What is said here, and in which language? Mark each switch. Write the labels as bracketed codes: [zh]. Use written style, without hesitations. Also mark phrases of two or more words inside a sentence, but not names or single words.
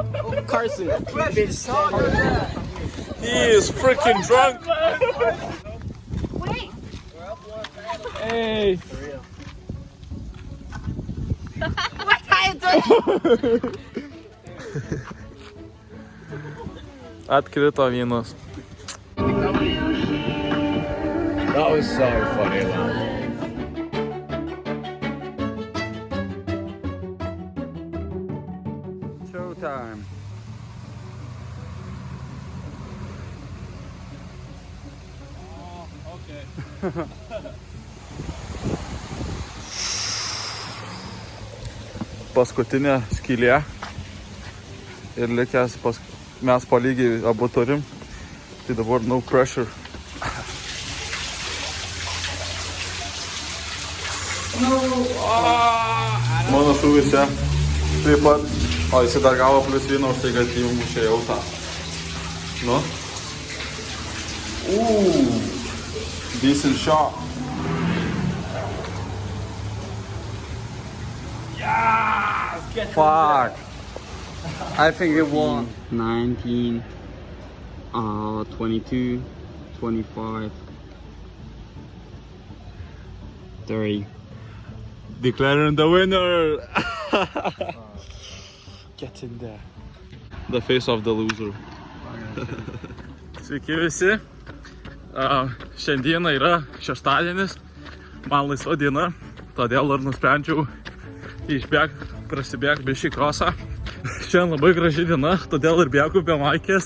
[en] Carson, keep it strong. He is freaking drunk. Wait. Hey. What are you doing? [lt] Atkrito vynas. [en] That was so funny, man. Showtime. [lt] Paskutinė skylė. Ir likęs mes palygiai abu turim. Tai dabar [en] no pressure. [lt] Mano šūvis čia taip pat. O jis dar gavo plius vyno už tai, kad įmušė jau tą. Nu. [en] Decent shot. Fuck. I think it won. 19, 22, 25, 30. Declaring the winner. Get in there. The face of the loser. [lt] Sveiki visi. Šiandieną yra šeštadienis. Man laisva diena. Todėl ir nusprendžiau išbėgti, prasibėgti bišį krosą. Šiandien labai graži diena, todėl ir bėgu be maikės.